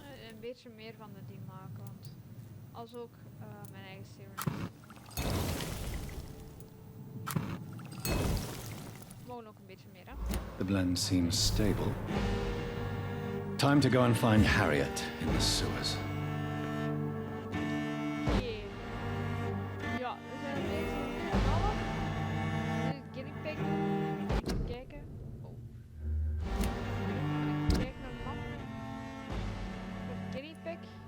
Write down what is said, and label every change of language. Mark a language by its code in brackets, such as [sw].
[nl] Een beetje meer van de die maken, want als ook mijn eigen serum. Gewoon ook een beetje meer, hè? [en] The blend seems stable. Time to go and find Harriet in the sewers. [nl] Oké. Ja, we zijn bezig met z'n allen. Nu guinea pig. Even kijken. Oh. Kijk naar de map. Voor guinea pig.